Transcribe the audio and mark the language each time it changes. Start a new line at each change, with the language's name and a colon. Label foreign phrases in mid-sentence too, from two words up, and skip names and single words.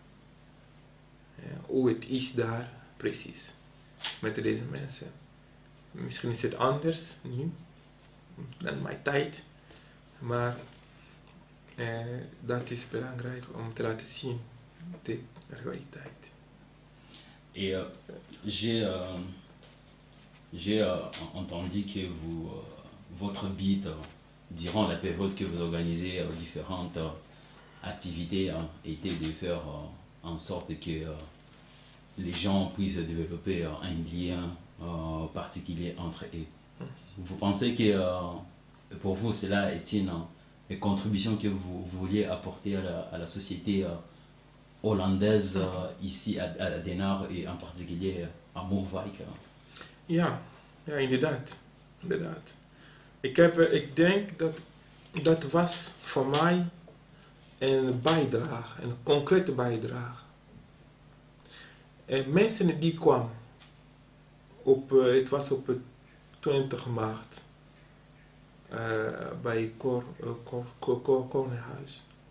Dutch: Hoe het is daar precies met deze mensen. Misschien is het anders nu dan mijn tijd, maar dat is belangrijk om te laten zien de realiteit.
French: Et j'ai entendu que votre but, durant la période que vous organisez différentes activités, était de faire en sorte que les gens puissent développer un lien particulier entre eux. Vous pensez que pour vous, cela est une contribution que vous vouliez apporter à la société hollandaise ici à Den Haag et en particulier à Moerwijk?
Dutch: Ja, inderdaad. Ik denk dat was voor mij een bijdrage, een concrete bijdrage. En mensen die kwamen het was op 20 maart bij Kornehuis.